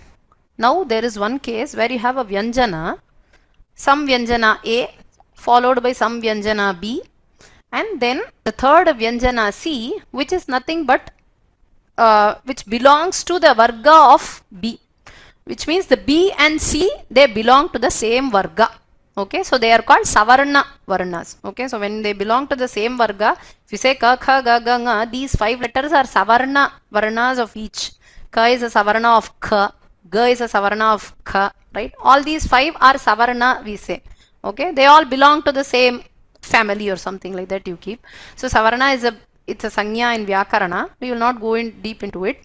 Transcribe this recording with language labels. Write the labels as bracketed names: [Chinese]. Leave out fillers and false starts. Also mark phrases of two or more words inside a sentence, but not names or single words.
[English] Now there is one case where you have a vyanjana, some vyanjana A followed by some vyanjana B, and then the third vyanjana C, which is nothing but which belongs to the varga of B, which means the B and C, they belong to the same varga. Okay, so they are called [Sanskrit] savarna varnas. [English] Okay, so when they belong to the same varga, if you say [Sanskrit] ka, kha, ga, ga, nga, [English] these 5 letters are [Sanskrit] savarna varnas [English] of each. Ka is a savarna of kha, ga is a savarna of kha, right? All these 5 are savarna, we say. Okay, they all belong to the same family or something like that you keep. So savarna is it's a sanya in vyakarana. We will not go in deep into it.